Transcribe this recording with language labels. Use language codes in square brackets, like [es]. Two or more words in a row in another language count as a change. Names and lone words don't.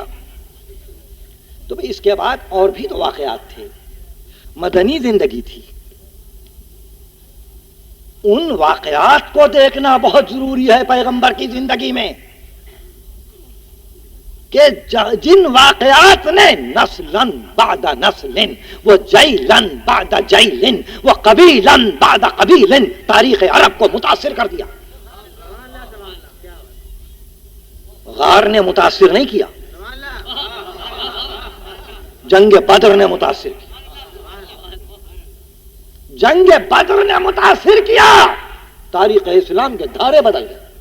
[ur] تو بھئی اس کے بعد اور بھی تو واقعات تھے، مدنی زندگی تھی. ان واقعات کو دیکھنا بہت ضروری ہے پیغمبر کی زندگی میں کہ جن واقعات نے [ar] نسلن بعد نسلن و جیلن بعد جیلن و قبیلن بعد قبیلن [ur] تاریخ عرب کو متاثر کر دیا. غار نے متاثر نہیں کیا، جنگ بدر نے متاثر کیا. جنگ بدر نے متاثر کیا، تاریخ اسلام کے دھارے بدل گئے.